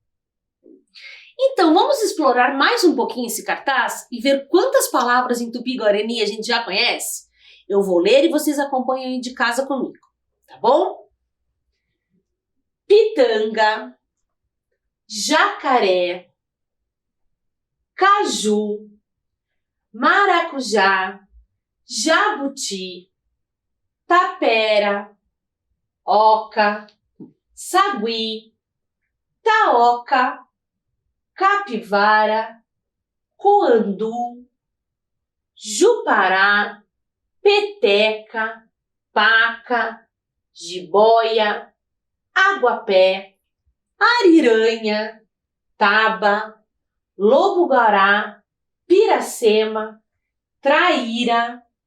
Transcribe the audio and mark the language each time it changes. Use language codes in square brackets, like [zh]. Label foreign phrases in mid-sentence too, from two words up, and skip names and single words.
[pt] Então, vamos explorar mais um pouquinho esse cartaz e ver quantas palavras em tupi-guarani a gente já conhece? Eu vou ler e vocês acompanham aí de casa comigo, tá bom? Pitanga, jacaré, caju, maracujá, jabuti, tapera, oca, sagui, taoca, capivara, coandu, jupará, peteca, paca, jiboia, aguapé, ariranha, taba, lobo-guará, piracema, traíra,